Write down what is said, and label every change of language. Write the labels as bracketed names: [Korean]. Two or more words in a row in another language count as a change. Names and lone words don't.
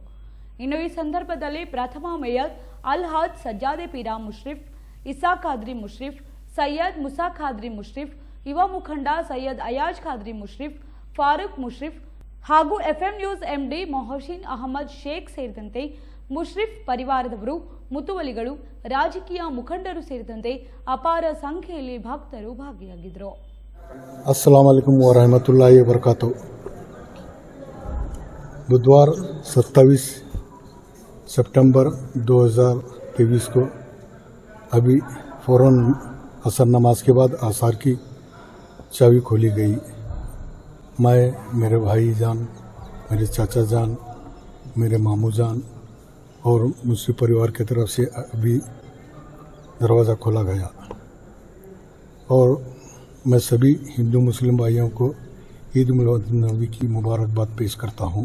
[Kannada] ಇನ್ನು ಈ ಸಂದರ್ಭದಲ್ಲಿ ಪ್ರಥಮ ಮೇಯರ್ ಅಲ್ಹಾಜ್ ಸಜ್ಜಾದೆ ಪೀರಾ ಮುಷ್ರಿಫ್, ಇಸಾ ಖಾದ್ರಿ ಮುಷ್ರಿಫ್, ಸೈಯದ್ ಮುಸಾ ಖಾದ್ರಿ ಮುಷ್ರಿಫ್, ಯುವ ಮುಖಂಡ ಸೈಯದ್ ಅಯಾಜ್ ಖಾದ್ರಿ ಮುಷ್ರಿಫ್, ಫಾರೂಕ್ ಮುಷ್ರಿಫ್ ಹಾಗೂ ಎಫ್ಎಂ ನ್ಯೂಸ್ ಎಂಡಿ ಮೊಹಸಿನ್ ಅಹಮದ್ ಶೇಖ್ ಸೇರಿದಂತೆ ಮುಷ್ರಿಫ್ ಪರಿವಾರದವರು, ಮುತುವಲಿಗಳು, ರಾಜಕೀಯ ಮುಖಂಡರು ಸೇರಿದಂತೆ ಅಪಾರ ಸಂಖ್ಯೆಯಲ್ಲಿ ಭಕ್ತರು ಭಾಗಿಯಾಗಿದ್ದರು. [Arabic] السلام عليكم و رحمة الله و بركاته. [Hindi] बुधवार 27 सितंबर 2023 को अभी फ़ौरन असर नमाज के बाद आसार की चाबी खोली गई। मैं, मेरे भाई जान, मेरे चाचा जान, मेरे मामू जान और मुझसे परिवार की तरफ से अभी दरवाज़ा खोला गया और मैं सभी हिंदू मुस्लिम भाइयों को ईद मिलाद नबी की मुबारकबाद पेश करता हूँ।